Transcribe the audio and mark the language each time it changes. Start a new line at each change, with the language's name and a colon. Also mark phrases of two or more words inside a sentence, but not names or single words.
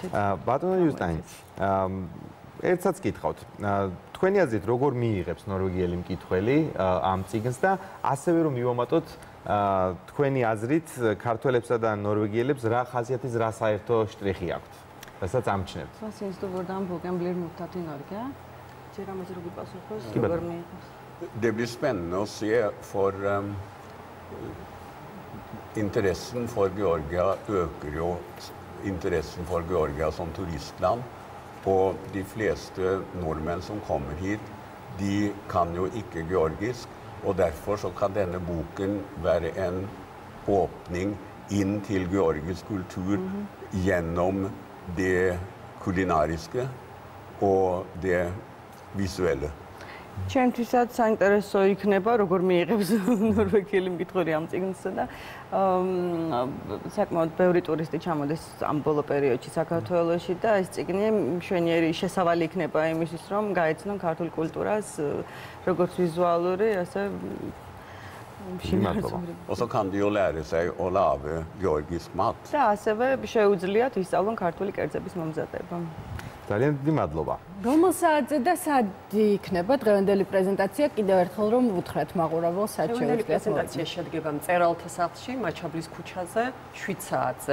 Georgian: ბატონო იუსტაინი, ერთსაც გითხავთ. თქვენი აზრით როგორ მიიღებს ნორვეგიელი მკითხველი ამ წიგნს და ასევე რომ მივამატოთ თქვენი აზრით ქართველებსა და ნორვეგიელებს რა ხასიათის რა საერთო შტრიხი აქვთ? რასაც ამჩნევთ.
German: Was findest du, wo dann
Norwegian: Bogen blir mottatt i Norge? Ser om du pas så går med. Det blir spennende å se, for interessen for Georgia øker jo interessen for Georgia som turistland. Og de fleste nordmenn som kommer hit, de kan jo ikke georgisk, og derfor så kan denne boken være en åpning inn til georgisk kultur gjennom det kulinariske og det visuelle.
Georgian: ჩემთვისაც საინტერესო იქნება, როგორ მიიღებს ნორვეგიელი მკითხველი ამ წიგნს და საკმაოდ ბევრი ტურისტი ჩამოდის ამ ბოლო პერიოდში საქართველოში და ეს წიგნი მშვენიერი შესავალი იქნება იმისთვის, რომ გაეცნონ ქართულ კულტურას, როგორც ვიზუალური, ასე
Norwegian: Og så kan de jo lære seg å lage georgisk mat.
Georgian: და ასევე შეუძლიათ ისწავლონ ქართული კერძების მომზადება. ძალიან დიდი მადლობა. რომელ საათზე და სად იქნება დღევანდელი პრეზენტაცია? კიდევ ერთხელ რომ ვუთხრათ მაყურებელს, სად დღევანდელი პრეზენტაცია შედგება მწერალთა სახლში, მაჩაბლის ქუჩაზე, 7 საათზე.